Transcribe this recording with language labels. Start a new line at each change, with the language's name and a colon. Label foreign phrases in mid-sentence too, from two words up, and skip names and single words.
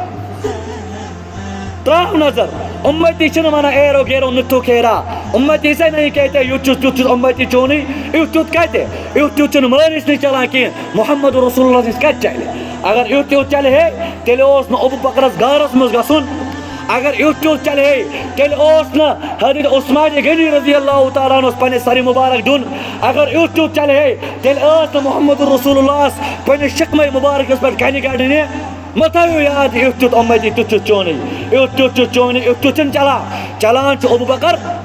Kashmiri: تراو نظر امتی چھنہٕ ونان ایرو گیرو نتھو کھیرا امتی
Urdu: سے نہیں کہتے
Kashmiri: یُتھ چھُس تیُتھ چھُس امتی چونٕے یُتھ تیُتھ کتہِ یُتھ تیُتھ چھُنہٕ مٲلِس نِش چلان کینٛہہ محمد رسول اللہ نِش کتہِ چلہِ اگر یُتھ تیُتھ چلہِ ہے تیٚلہِ اوس نہٕ ابو بکرس گارس منٛز گژھُن اگر یُتھ تیُتھ چلہِ ہے تیٚلہِ اوس نہٕ حضرت عثمان غنی
Arabic: رضی اللہ تعالیٰ عنہس
Kashmiri: پننِس سرِ مبارک دیُن اگر یُتھ تیُتھ چلہِ ہے تیٚلہِ ٲس نہٕ محمد رسول اللہس پننِس شکمے مبارکس پٮ۪ٹھ کنہِ کڑنہِ مہ تھٲیِو یاد یُتھ تیُتھ امتی تیُتھ چھُس چونٕے یُتھ تیُتھ چھُس چونٕے یُتھ تیُتھ چھُنہٕ چلان چھُ ابو بکر